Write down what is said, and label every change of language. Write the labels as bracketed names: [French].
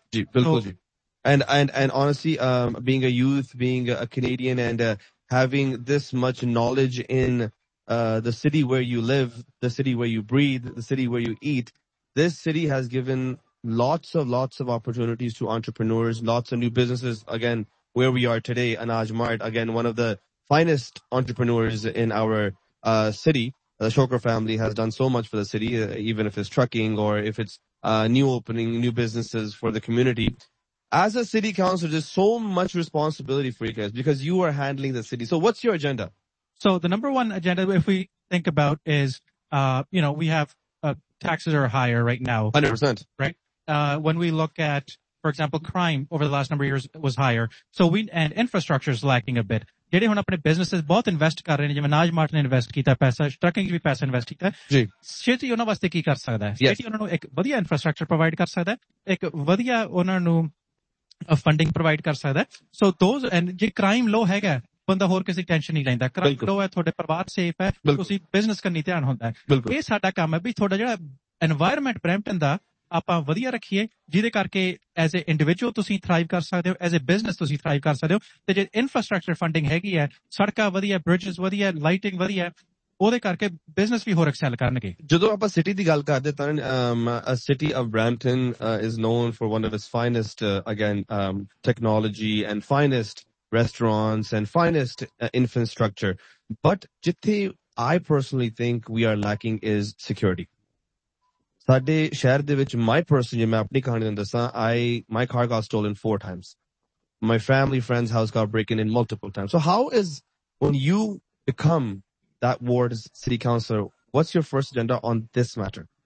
[Punjabi] ਜੀ ਬਿਲਕੁਲ ਜੀ [English] And honestly being a youth being a Canadian and having this much knowledge in the city where you live the city where you breathe the city where you eat this city has given lots of opportunities to entrepreneurs, lots of new businesses. Again, where we are today, Anaj Mart, again, one of the finest entrepreneurs in our city. The Shokar family has done so much for the city, even if it's trucking or if it's new opening, new businesses for the community. As a city councilor, there's so much responsibility for you guys because you are handling the city. So what's your agenda? So the number one agenda, if we think about is, we have taxes are higher right now. 100%. Right? When we look at, for example, crime over the last number of years was higher. So and infrastructure is lacking a bit. [Punjabi] ਜਿਹੜੇ ਹੁਣ ਆਪਣੇ business ਬਹੁਤ invest ਕਰ ਰਹੇ ਨੇ ਜਿਵੇਂ ਅਨਾਜ mart ਨੇ ਇਨਵੈਸਟ ਕੀਤਾ ਪੈਸਾ ਟਰੱਕਿੰਗ ਵੀ ਪੈਸਾ ਇਨਵੈਸਟ ਕੀਤਾ ਸਿਟੀ ਉਹਨਾਂ ਵਾਸਤੇ ਕੀ ਕਰ ਸਕਦਾ ਸਿਟੀ ਉਹਨਾਂ ਨੂੰ ਇੱਕ ਵਧੀਆ ਇਨਫਰਾਸਟਰਕਚਰ ਪ੍ਰੋਵਾਈਡ ਕਰ ਸਕਦਾ ਇੱਕ ਵਧੀਆ ਉਹਨਾਂ ਨੂੰ ਫੰਡਿੰਗ ਪ੍ਰੋਵਾਈਡ ਕਰ ਸਕਦਾ ਸੋ ਦੋਜ਼ ਐਂਡ ਜੇ ਕ੍ਰਾਈਮ ਲੋ ਹੈਗਾ ਬੰਦਾ ਹੋਰ ਕਿਸੇ ਟੈਨਸ਼ਨ ਨਹੀਂ ਲੈਂਦਾ ਕ੍ਰਾਈਮ ਲੋ ਹੈ ਤੁਹਾਡੇ ਪਰਿਵਾਰ ਸੇਫ ਹੈ ਤੁਸੀਂ ਬਿਜ਼ਨਸ ਕਰਨੀ ਧਿਆਨ ਹੁੰਦਾ ਇਹ ਸਾਡਾ ਕੰਮ ਹੈ ਵੀ ਤੁਹਾਡਾ ਜਿਹੜਾ ਇਨਵਾਇਰਮੈਂਟ ਬ੍ਰੈਂਪਟਨ ਦਾ ਆਪਾਂ ਵਧੀਆ ਰੱਖੀਏ ਜਿਹਦੇ ਕਰਕੇ ਐਜ਼ ਏ ਇੰਡੀਵਿਜੂਅਲ ਤੁਸੀਂ ਥਰਾਈਵ ਕਰ ਸਕਦੇ ਹੋ ਐਜ਼ ਏ ਬਿਜ਼ਨਸ ਤੁਸੀਂ ਥਰਾਈਵ ਕਰ ਸਕਦੇ ਹੋ ਤੇ ਜੇ ਇਨਫਰਾਸਟ੍ਰਕਚਰ ਫੰਡਿੰਗ ਹੈਗੀ ਹੈ ਸੜਕਾਂ ਵਧੀਆ ਬ੍ਰਿਜਸ ਵਧੀਆ ਲਾਈਟਿੰਗ ਵਧੀਆ ਉਹਦੇ ਕਰਕੇ ਬਿਜ਼ਨਸ ਵੀ ਹੋਰ ਐਕਸੈਲ ਕਰਨਗੇ ਜਦੋਂ ਆਪਾਂ ਸਿਟੀ ਦੀ ਗੱਲ ਕਰਦੇ ਤਾਂ [English] A city of Brampton is known for one of its finest again technology and finest restaurants and finest infrastructure. But [Punjabi] jithe [English] I personally think we are lacking is security. [Punjabi] Sade shehar de vich, [English] my personally, [Punjabi] main apni kahani dan dassa, [English] my car got stolen 4 times. My family friend's house got broken in multiple times. So how is, when you become that ward's city councilor, what's your first agenda on this matter?